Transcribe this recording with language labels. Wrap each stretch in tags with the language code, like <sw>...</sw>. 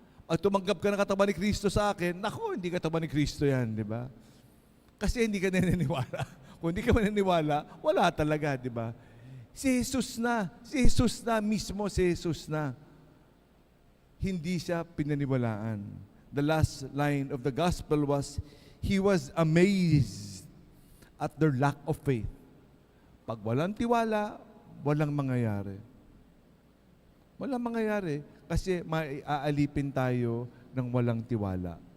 <tl>At tumanggap ka ng katawan ni Kristo sa akin, naku, hindi katawan ni Kristo yan, di ba? Kasi hindi ka naniniwala. Kung hindi ka maniniwala, wala talaga, di ba? Si Jesus na mismo, si Jesus na. Hindi siya pinaniwalaan.</tl> <en>The last line of the gospel was, He was amazed at their lack of faith.</en> <tl>Pag walang tiwala, walang mangyayari. Walang mangyayari kasi maaalipin tayo ng walang tiwala.</tl>